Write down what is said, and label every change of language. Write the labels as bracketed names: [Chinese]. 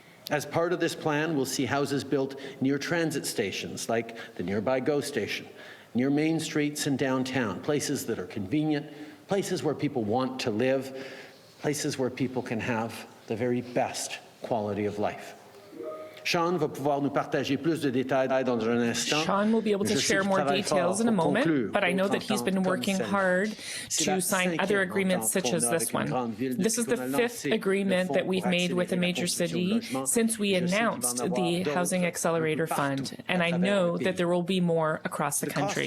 [English] As part of this plan, we'll see houses built near transit stations like the nearby GO station, near main streets and downtown, places that are convenient, places where people want to live, places where people can have the very best quality of life. [French] Sean va pouvoir nous partager plus de détails dans un instant. [English] Sean will be able to share more details in a moment, but I know that he's been working hard to sign other agreements such as this one. This is the fifth agreement that we've made with a major city since we announced the Housing Accelerator Fund, and I know that there will be more across the country.